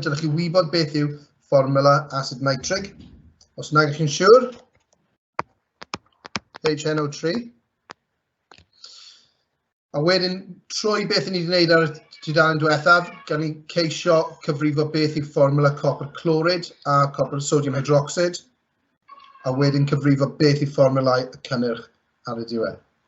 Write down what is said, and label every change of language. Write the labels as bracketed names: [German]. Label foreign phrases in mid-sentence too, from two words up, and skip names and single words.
[Welsh] Dylech chi wybod beth yw fformula acid nitric. Os nag ych chi'n siŵr, HNO3. A wedyn, trwy beth ni wedi gwneud ar tudalen diwethaf, gan ni ceisio cyfrifo beth yw fformula [English] copper chloride [Welsh] a [English] copper sodium hydroxide. [Welsh] A wedyn cyfrifo beth yw fformulau y cynnyrch ar y diwedd.